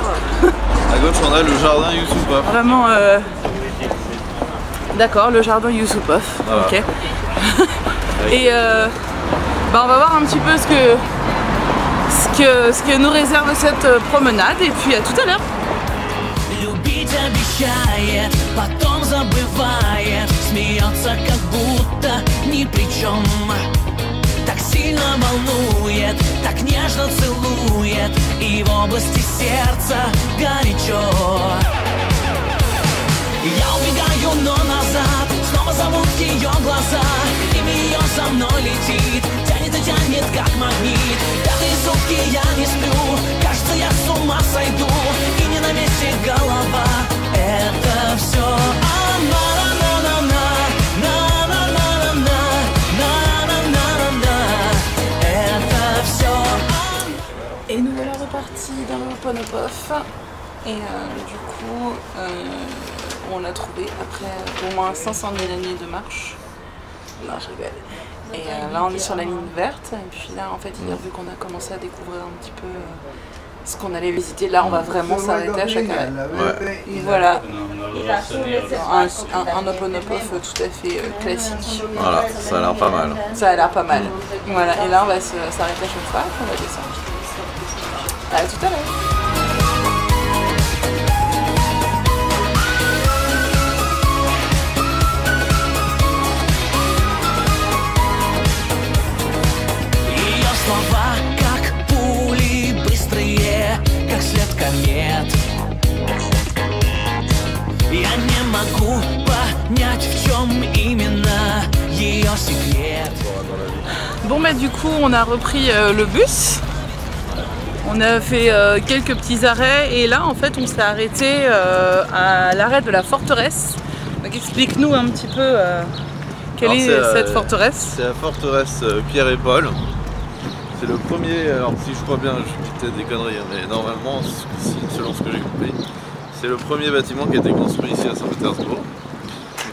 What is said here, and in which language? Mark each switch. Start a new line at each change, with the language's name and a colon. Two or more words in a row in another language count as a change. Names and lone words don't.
French: À gauche, on a le jardin Youssoupov. Vraiment, d'accord, le jardin Youssoupov. Voilà. Ok. Et on va voir un petit peu ce que nous réserve cette promenade et puis à tout à l'heure.
Russian: Любить обещает, потом забывает, смеется, как будто ни при чем. Так сильно волнует, так нежно целует, и в области сердца горячо. Я убегаю, но назад, снова зовут ее глаза, имя ее за мной летит, тянет и тянет, как магнит. Пятые сутки я не сплю, кажется, я с ума сойду, и не на месте голова. Это все она.
French: Et nous voilà repartis dans le Ho'oponopof. Et du coup, on l'a trouvé après au moins 500 000 années de marche. Non, je rigole. Et là, on est sur la ligne verte. Et puis là, en fait, il a vu qu'on a commencé à découvrir un petit peu ce qu'on allait visiter. Là, on va vraiment s'arrêter à chaque arrêt. Ouais. Voilà. Un Ho'oponopof tout à fait classique. Voilà, ça a l'air pas mal. Ça a l'air pas mal. Voilà. Et là, on va s'arrêter à chaque fois. On va descendre. À tout à l'heure.
Russian: Слова, как пули, быстрые, как свет комет. Я не могу понять, в чем именно ее секрет.
French: Bon bah du coup on a repris le bus. On a fait quelques petits arrêts et là en fait on s'est arrêté à l'arrêt de la forteresse. Donc explique-nous un petit peu quelle est cette forteresse. C'est la forteresse Pierre et Paul. C'est le premier, alors si je crois bien, je dis peut-être des conneries, mais normalement, selon ce que j'ai compris, c'est le premier bâtiment qui a été construit ici à Saint-Pétersbourg.